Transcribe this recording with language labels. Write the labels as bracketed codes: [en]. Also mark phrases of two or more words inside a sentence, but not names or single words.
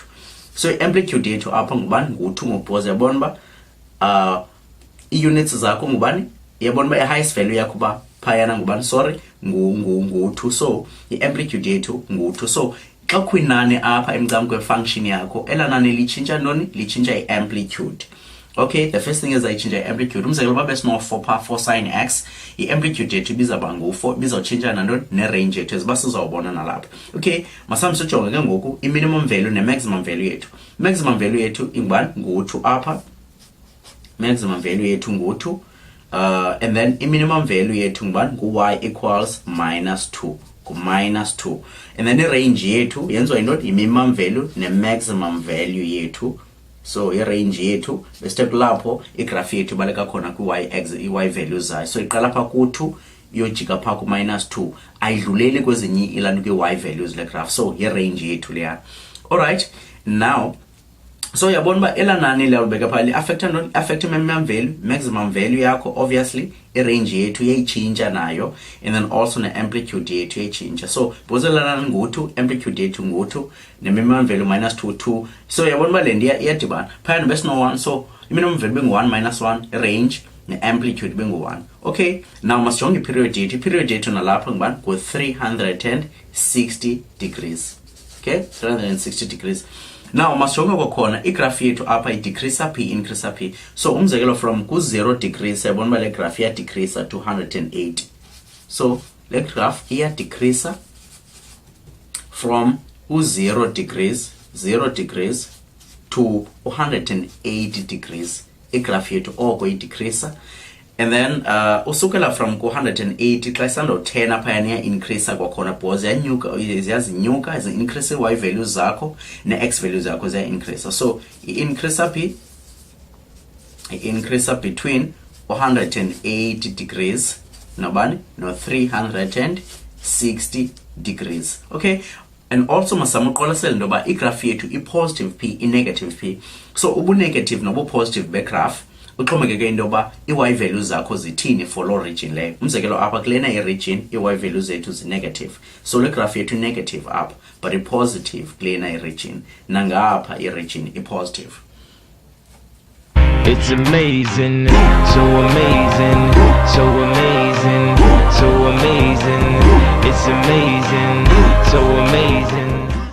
[xh] So i-amplitude yethu apha ngubani ngu-2 ngokuboza, yabona uba i-units zakho ngubani, yabona uba [en] i-highest value [xh] yakho uba phayana ngubani, sorry, ngu-2, so i-amplitude yethu ngu-2. So xa kwinani apha emncam kwe-function yakho, ela nani litshintsha ntoni, litshintsha i-amplitude. [en] Okay, the first thing is [xh] ayitshintsha i-amplitude. Umzekelo uba besino-4 pha 4 sin x, i-amplitude yethu ibizawuba ngu-4, ibizawutshintsha nantoni ne-range yethu eziba sizawubona nalapha. Okay, masihambe sijonge ke ngoku [en] i-minimum value ne-maximum value [xh] yethu. [en] Maximum value [xh] yethu ingubani, ngu-2 apha, [en] maximum value [xh] yethu ngu-2, [en] and then i-minimum value [xh] yethu ngubani, ngu- [en] y equals [xh] -2, ku-2, [en] and then [xh] i-range yethu yenziwa yintoni, [en] i-minimum value ne-maximum value [xh] yethu. So i-range yethu besithe kulapho igraph yethu ibaleka khona [en] i-y values [xh] zayo. So iqala pha ku-2 iyojika pha ku-2, ayidluleli kwezinye ilantu kwi- [en] y values [xh] le graph. So i-range yethu leya. [en] Alright, now so [xh] yabona uba ela nani liyalubeka pha li-affecta ntoni, [en] affecta minimum value, maximum value [xh] yakho, [en] obviously i-range [xh] yethu iyayitshintsha nayo, [en] and then also ne-amplitude [xh] yethu iyayitshintsha. So because ela nani ngu-2, amplitude yethu ngu-2, [en] ne-minimum value [xh] -2, 2. So yabona uba le nto iyadibana phayana besino-1, so [en] i-minimum value [xh] bengu-1 -1, i-range ne-amplitude bengu-1. Okay, now masijonge i-period yethu. I-period yethu nalapha ngubani, ku-360 degrees. Okay, 360 degrees. Now masijonge kwakhona igraph yethu apha i-decrease p, increase p. So umzekelo from ku-0 degrees, yabona uba le graph iya- [en] decrease to 180. [xh] So le graph iya- [en] decrease from [xh] ku-0 degrees, [en] 0 degrees to 180 degrees. [xh] Igraph yethu oko i-decrease, [en] and then [xh] usukela from ku-180 xa isandotena phayana iya-increase kwakhona [en] because ziyazinyuka zi-increase y values [xh] zakho ne- [en] x values [xh] zakho ziya-increase. So i-increase p, i- [en] increase between 180 degrees [xh] nobani no-360 degrees. Okay, and also masama uqwalasele into yoba igraph yethu i-positive p, i-negative p. So ubu-negative nobu-positive begraph uxhomekeke into yoba i- [en] y values [xh] zakho zithini [en] for loo region [xh] leyo. Umzekelo apha kulena i-region i- [en] y values [xh] zethu zi-negative, so le graph yethu i-negative apha, but i-positive kulena i-region, nangapha i-region i-positive. [en] It's amazing, so amazing, so amazing, so amazing. It's amazing, so amazing.